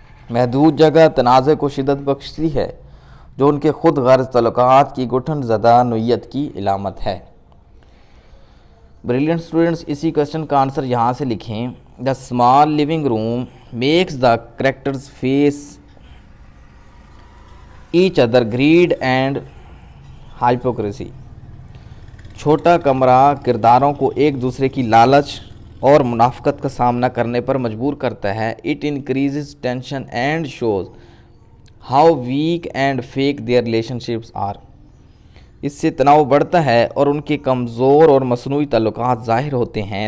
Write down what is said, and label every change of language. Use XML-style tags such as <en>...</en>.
<ur>محدود جگہ تنازع کو شدت بخشتی ہے جو ان کے خود غرض تعلقات کی گٹھن زدہ نوعیت کی علامت ہے. بریلینٹ اسٹوڈنٹس اسی کویشچن کا آنسر یہاں سے لکھیں.</ur> <en>The small living room makes the characters face each other greed and hypocrisy.</en> <ur>چھوٹا کمرہ کرداروں کو ایک دوسرے کی لالچ اور منافقت کا سامنا کرنے پر مجبور کرتا ہے.</ur> <en>It increases tension and shows how weak and fake their relationships are.</en> <ur>اس سے تناؤ بڑھتا ہے اور ان کے کمزور اور مصنوعی تعلقات ظاہر ہوتے ہیں.</ur>